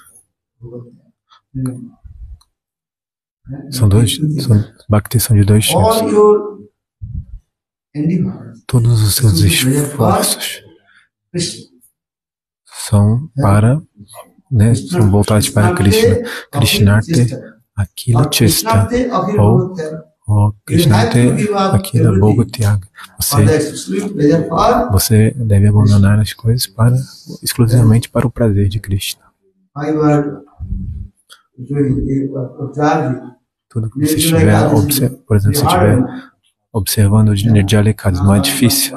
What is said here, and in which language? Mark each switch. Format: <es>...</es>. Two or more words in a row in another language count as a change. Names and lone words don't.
<pt>Bhakti são de dois tipos. Todos os seus esforços são para, né, são voltados para Krishna.</pt> <sa>कृष्णार्थे अखिल चेष्टा</sa> <pt>ou</pt> <sa>कृष्णते अखिल भोग त्याग.</sa> <pt>Você deve abandonar as coisas exclusivamente para o prazer de Krishna. Tudo que você estiver observando, por exemplo, se estiver observando o Nirjala Ekadasi, não é difícil.</pt>